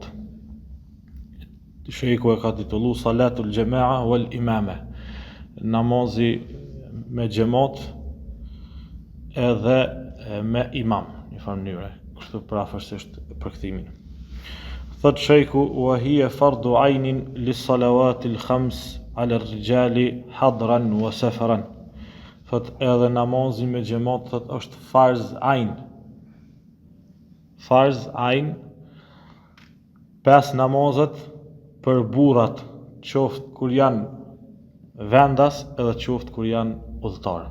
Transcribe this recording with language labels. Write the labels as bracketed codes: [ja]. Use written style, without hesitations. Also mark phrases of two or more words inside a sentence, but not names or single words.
[sq] Sheikhu e ka titulluar [ar] صلاة الجماعة والإمامة, [sq] namazi me xhamat edhe me imam, në farë mënyre, kështu prafërsisht përkthimin. Thot sheikhu, [ar] وهي فرض عين للصلوات الخمس على الرجال حضرا وسفرا. [sq] Thot edhe namazi me xhamat thot është [ar] فرض عين. فرض عين, [sq] 5 namazet për burrat, qoftë kur janë vendas edhe qoftë kur janë udhëtar.